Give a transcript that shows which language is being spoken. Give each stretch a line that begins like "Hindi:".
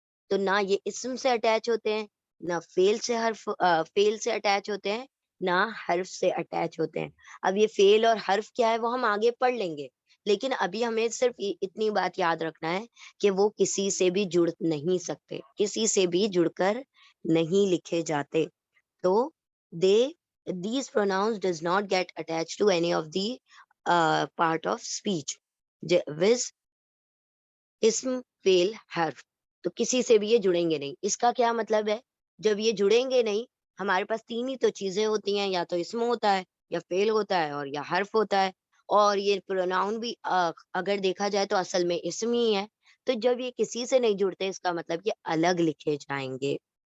Hindi: तो ना ये इस्म से अटैच होते हैं, ना फेल से अटैच होते हैं, ना हर्फ से अटैच होते हैं। अब ये फेल और हर्फ क्या है वो हम आगे पढ़ लेंगे, लेकिन अभी हमें सिर्फ इतनी बात याद रखना है कि वो किसी से भी जुड़ नहीं सकते, किसी से भी जुड़कर नहीं लिखे जाते।
English: तो they these pronouns does not get attached to any of the part of speech with इस्म फेल हर्फ।
Hindi: तो किसी से भी ये जुड़ेंगे नहीं। इसका क्या मतलब है, जब ये जुड़ेंगे नहीं, हमारे पास तीन ही तो चीजें होती हैं, या तो इस्म होता है, या फेल होता है, और या हर्फ होता है। और ये प्रोनाउन भी अगर देखा जाए तो असल में इस्म ही है। तो जब ये किसी से नहीं जुड़ते, इसका मतलब ये अलग लिखे जाएंगे।